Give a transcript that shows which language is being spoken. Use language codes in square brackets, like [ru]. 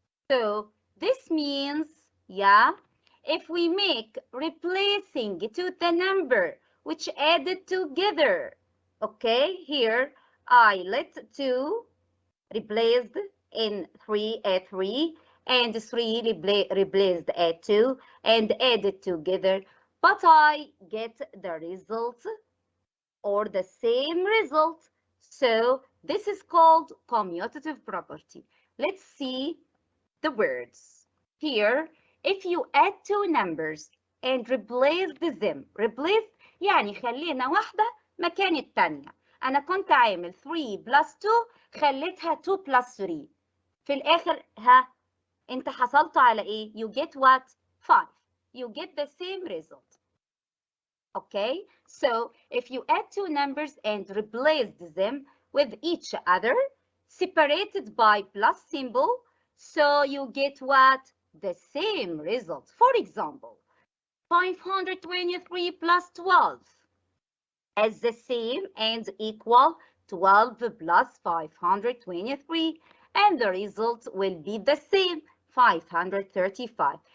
[en] So this means, yeah, if we make replacing to the number which added together, okay, here I let 2 replaced in 3 at 3 and 3 replaced at 2 and added together, but I get the result or the same result. So this is called commutative property. Let's see the words. Here, if you add 2 numbers and replace them, replace [ar] يعني خلينا واحدة مكان التانية. أنا كنت عامل 3 plus 2 خليتها 2 plus 3. في الآخر أنت حصلت على إيه؟ [en] You get what? 5. You get the same result. Okay, so if you add 2 numbers and replace them with each other, separated by plus symbol, so you get what? The same result. For example, 523 plus 12 is the same and equal 12 plus 523, and the result will be the same, 535.